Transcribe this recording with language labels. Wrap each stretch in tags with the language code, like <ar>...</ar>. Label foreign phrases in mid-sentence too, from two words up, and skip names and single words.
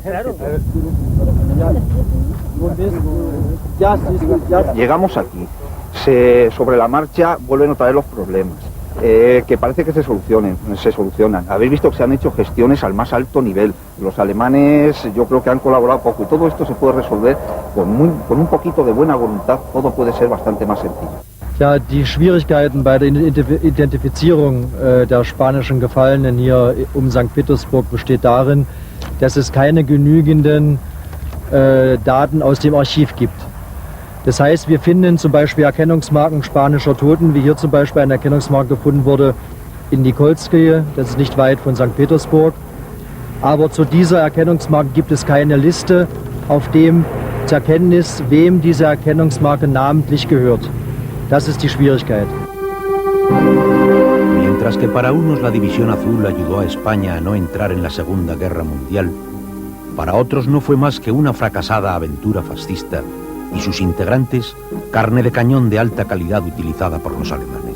<es>Llegamos aquí, sobre la marcha vuelven otra vez los problemas, que parece que se solucionan. Habéis visto que se han hecho gestiones al más alto nivel. Los alemanes yo creo que han colaborado poco, y todo esto se puede resolver con un poquito de buena voluntad. Todo puede ser bastante más sencillo.</es> <de>Ja, die Schwierigkeiten bei der Identifizierung der spanischen Gefallenen hier St. Petersburg besteht darin, dass es keine genügenden Daten aus dem Archiv gibt. Das heißt, wir finden zum Beispiel Erkennungsmarken spanischer Toten, wie hier zum Beispiel eine Erkennungsmarke gefunden wurde in Nikolskoje, das ist nicht weit von St. Petersburg. Aber zu dieser Erkennungsmarke gibt es keine Liste, auf dem zu erkennen ist, wem diese Erkennungsmarke namentlich gehört. Das ist die Schwierigkeit.</de> <es>Mientras que para unos la División Azul ayudó a España a no entrar en la Segunda Guerra Mundial, para otros no fue más que una fracasada aventura fascista y sus integrantes carne de cañón de alta calidad utilizada por los alemanes.</es>